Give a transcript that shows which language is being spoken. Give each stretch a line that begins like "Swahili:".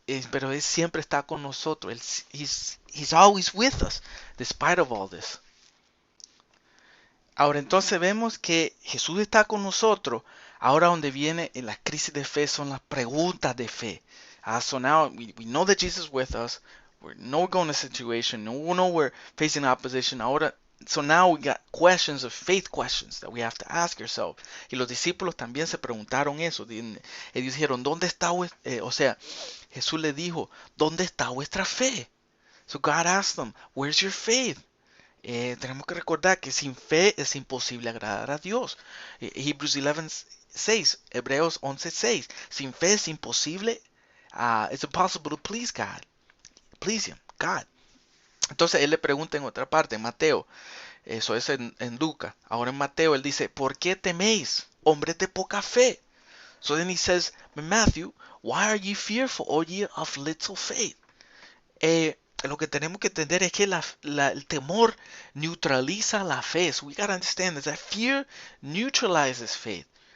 Spanish: Pero Él siempre está con nosotros.
English: He's always with us, despite of all this.
Spanish: Ahora entonces vemos que Jesús está con nosotros. Ahora donde viene en las crisis de fe son las preguntas de fe.
English: So now we know that Jesus is with us. We know we're going in a situation. We know we're facing opposition. Ahora, so now we got questions of faith questions that we have to ask ourselves.
Spanish: Y los discípulos también se preguntaron eso. Ellos dijeron, ¿dónde está o sea, Jesús le dijo, ¿dónde está vuestra fe?
English: So God asked them, where's your faith?
Spanish: Tenemos que recordar que sin fe es imposible agradar a Dios.
English: Hebrews 11:6, Hebreos 11:6.
Spanish: Sin fe es imposible.
English: It's impossible to please God. Please Him, God.
Spanish: Entonces él le pregunta en otra parte, en Mateo. Eso es en Lucas. Ahora en Mateo él dice, ¿por qué teméis, hombres de poca fe?
English: So then he says, Matthew, why are ye fearful, O ye of little faith?
Spanish: Lo que tenemos que entender es que el temor neutraliza la fe.
English: So we gotta understand that fear neutralizes faith.